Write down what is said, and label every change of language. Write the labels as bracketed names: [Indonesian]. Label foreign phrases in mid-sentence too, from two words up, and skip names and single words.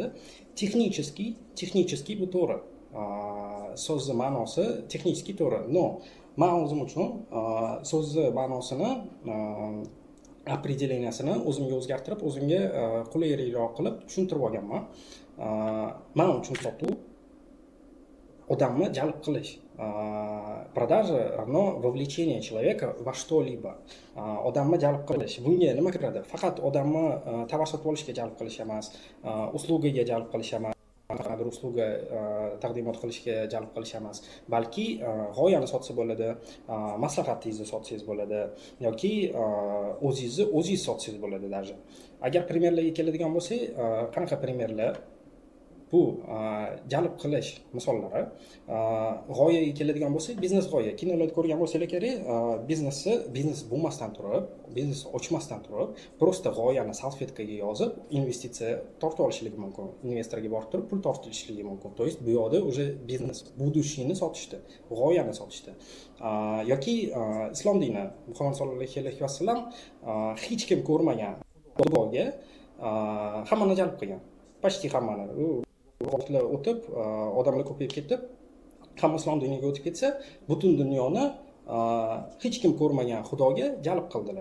[Uzbek] Texnически bu to'g'ri. So'zni ma'nosi texnически to'g'ri. No, men o'zim uchun so'zni ma'nosini определениясini o'zimga o'zgartirib, o'zimga qulayroq qilib tushuntirib olganman. Men uchun sotuv odamni jalb qilish. [Russian] Продажа равно вовлечение человека во что-либо. [Uzbek] Odamni jalb qilish. Bunga nima kiradi? Faqat odamni tovar sotib olishga jalb qilish emas, uslugaga jalb qilish emas, bir usluga taqdimot qilishga jalb qilish emas, balki g'oyani sotsa bo'ladi, maslahatingizni sotsangiz bo'ladi yoki o'zingiz sotsangiz bo'ladi даже. Agar primerlarga keladigan bo'lsak, qanaqa primerlar? Bu jalb qilish misollari. G'oyaga keladigan bo'lsak, biznes g'oya. Kinolarda ko'rgan bo'lsanglar kerak, biznes bo'lmasdan turib, biznes ochmasdan turib, просто g'oyani salfetkaga yozib, investitsiya tortib olishligi mumkin. Investorga borib turib, pul tortilishligi mumkin. [Russian] То есть [Uzbek] bu yoqda уже biznes будущийni sotishdi, g'oyani sotishdi. Yoki islom dini, Muhammad sollallohu alayhi vasallam hech kim ko'rmagan xudoga hammani jalb qilgan. Почти hammani. Vaqtlar o'tib, odamlar ko'payib ketib, hamma islom diniga o'tib ketsa, butun dunyoni hech kim ko'rmagan xudoga jalb qildilar.